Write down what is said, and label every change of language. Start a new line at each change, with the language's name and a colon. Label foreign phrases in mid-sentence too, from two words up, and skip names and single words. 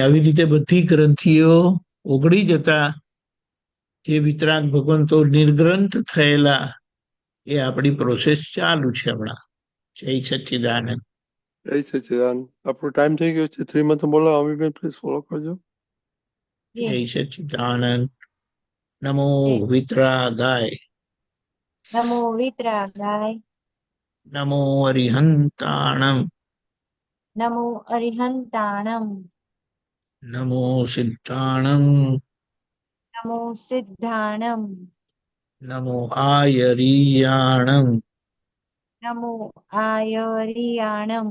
Gujarati: આવી રીતે બધી ગ્રંથિઓ ઓગળી જતા જે વિતરાગ ભગવંતો નિર્ગ્રંથ થયેલા, એ આપણી પ્રોસેસ ચાલુ છે હમણાં. જય સચ્ચિદાનંદ. જય સચ્ચિદાનંદ. આપણો ટાઈમ થઈ ગયો છે. 3 માં તો બોલો. અમીબેન પ્લીઝ ફોલો કરજો. જય સચ્ચિદાનંદ.
Sanskrit: નમો વિતરાગાય. નમો વિતરાગાય.
Prakrit languages: नमो अरिहंताणम, नमो अरिहंताणम, नमो सिद्धाणम, नमो सिद्धाणम, नमो आयरीयाणम, नमो आयरियाणम,